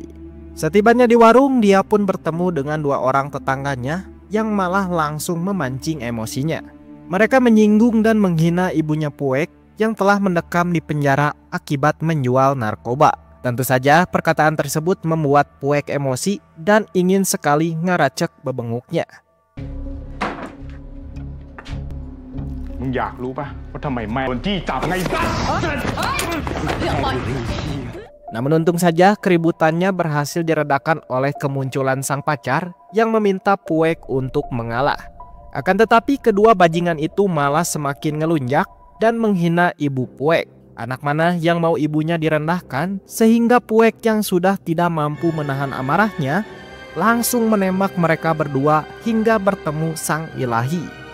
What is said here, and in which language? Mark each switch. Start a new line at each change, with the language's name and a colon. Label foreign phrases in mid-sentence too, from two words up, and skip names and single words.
Indonesian: Setibanya di warung, dia pun bertemu dengan dua orang tetangganya yang malah langsung memancing emosinya. Mereka menyinggung dan menghina ibunya Puek yang telah mendekam di penjara akibat menjual narkoba. Tentu saja perkataan tersebut membuat Puek emosi dan ingin sekali ngeracek bebenguknya.
Thai: มึงอยากรู้ป่ะว่าทำไมแม่โดนจี้จับไงซะ
Indonesian: Namun untung saja keributannya berhasil diredakan oleh kemunculan sang pacar yang meminta Puek untuk mengalah. Akan tetapi kedua bajingan itu malah semakin ngelunjak dan menghina ibu Puek. Anak mana yang mau ibunya direndahkan sehingga Puek yang sudah tidak mampu menahan amarahnya langsung menembak mereka berdua hingga bertemu sang ilahi.